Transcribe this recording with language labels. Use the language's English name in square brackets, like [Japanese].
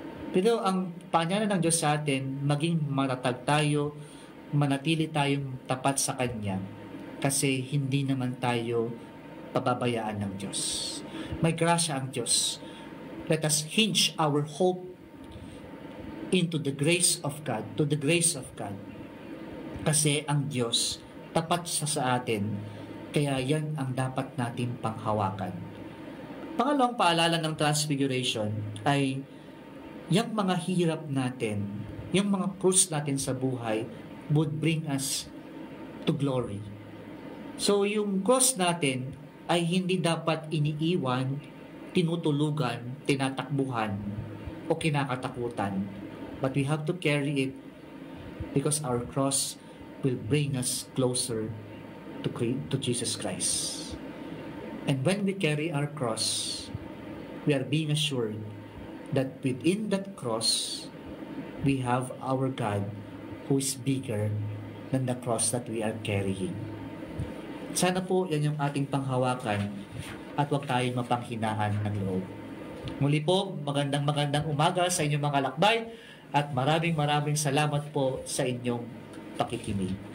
[Filipino] Pero ang panyana ng Diyos sa atin, maging matatag tayo, manatili tayong tapat sa Kanya, kasi hindi naman tayo pababayaan ng Diyos. May grasya ang Diyos. [English] Let us hinge our hope into the grace of God, to the grace of God. [Filipino] Kasi ang Diyos, tapat sa atin, kaya yan ang dapat natin panghawakan. Pangalawang paalala ng Transfiguration ay yung mga hirap natin, yung mga krus natin sa buhay [English] would bring us to glory. [Filipino] So yung cross natin ay hindi dapat iniiwan, tinutulugan, tinatakbuhan, o kinakatakutan. [English] But we have to carry it because our cross will bring us closer to Jesus Christ. And when we carry our cross, we are being assured that within that cross, we have our God who is bigger than the cross that we are carrying. [Filipino] Sana po yan yung ating panghawakan at huwag tayong mapanghinaan ng loob. Muli po, magandang umaga sa inyong mga lakbay at maraming salamat po sa inyong pakikinig.